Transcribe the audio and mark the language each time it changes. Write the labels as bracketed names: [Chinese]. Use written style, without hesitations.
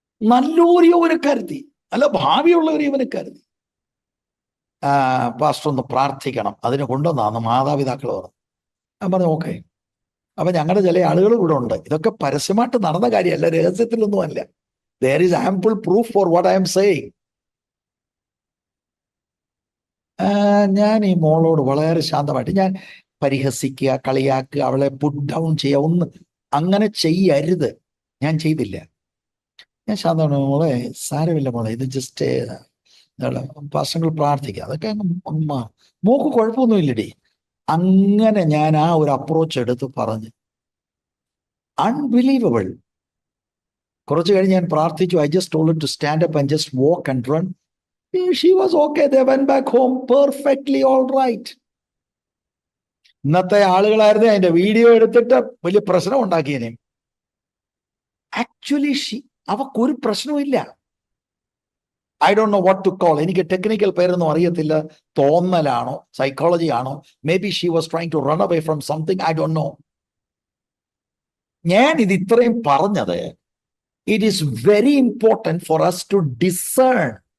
[Malayalam] നല്ലൊരു യൗവനക്കാരത്തി, അല്ല ഭാവിയുള്ള ഒരു യൗവനക്കാരത്തി. പാസ്റ്റർ ഒന്ന് പ്രാർത്ഥിക്കണം, അതിനെ കൊണ്ടുവന്നാന്ന് മാതാപിതാക്കൾ പറഞ്ഞു. ഞാൻ പറഞ്ഞു ഓക്കെ. അപ്പൊ ഞങ്ങളുടെ ചില ആളുകൾ ഇവിടെ ഉണ്ട്. ഇതൊക്കെ പരസ്യമായിട്ട് നടന്ന കാര്യമല്ല, രഹസ്യത്തിലൊന്നും അല്ല. [English] there is ample proof for what I am saying. [Malayalam] ഞാൻ ഈ മോളോട് വളരെ ശാന്തമായിട്ട്, ഞാൻ പരിഹസിക്കുക, കളിയാക്കുക, അവളെ [English] put down [Malayalam] ചെയ്യുക, ഒന്ന് അങ്ങനെ ചെയ്യരുത്. ഞാൻ ചെയ്തില്ല. ഞാൻ ശാന്തമാണ്, മോളെ സാരമില്ല മോളെ, ഇത് ജസ്റ്റ് പാസ്റ്റങ്ങൾ പ്രാർത്ഥിക്കുക, അതൊക്കെ മോക്ക് കുഴപ്പമൊന്നുമില്ലടി. അങ്ങനെ ഞാൻ ആ ഒരു അപ്രോച്ച് എടുത്ത് പറഞ്ഞ്, അൺബിലീവബിൾ. കുറച്ച് കഴിഞ്ഞ് ഞാൻ പ്രാർത്ഥിച്ചു. [English] I just told to stand up and just walk and run. She was okay. They went back home perfectly all right. [Malayalam] ഇന്നത്തെ ആളുകളായിരുന്നു അതിന്റെ വീഡിയോ എടുത്തിട്ട് വലിയ പ്രശ്നം ഉണ്ടാക്കിയതിനെ. [English] actually [Malayalam] അവക്കൊരു പ്രശ്നവുമില്ല. [English] I don't know what to call. [Malayalam] എനിക്ക് ടെക്നിക്കൽ പേരൊന്നും അറിയത്തില്ല. തോന്നലാണോ സൈക്കോളജി ആണോ? [English] Maybe she was trying to run away from something. I don't know. [Malayalam] ഞാൻ ഇത് ഇത്രയും പറഞ്ഞത്, [English] It is very important for us to discern.